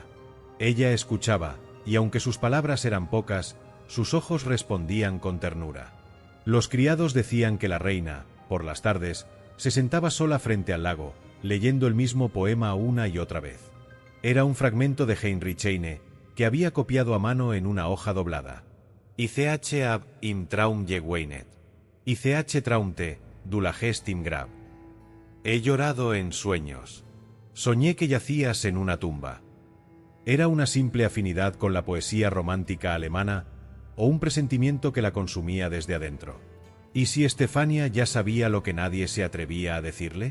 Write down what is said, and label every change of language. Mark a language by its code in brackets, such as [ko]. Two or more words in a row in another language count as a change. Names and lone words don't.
[es] Ella escuchaba, y aunque sus palabras eran pocas, sus ojos respondían con ternura. Los criados decían que la reina, por las tardes, se sentaba sola frente al lago, leyendo el mismo poema una y otra vez. Era un fragmento de Heinrich Heine, que había copiado a mano en una hoja doblada. [de] Ich hab im Traum geweinet. Ich traumte, du lagest im Grab. [es] He llorado en sueños. Soñé que yacías en una tumba. ¿Era una simple afinidad con la poesía romántica alemana o un presentimiento que la consumía desde adentro? ¿Y si Estefania ya sabía lo que nadie se atrevía a decirle?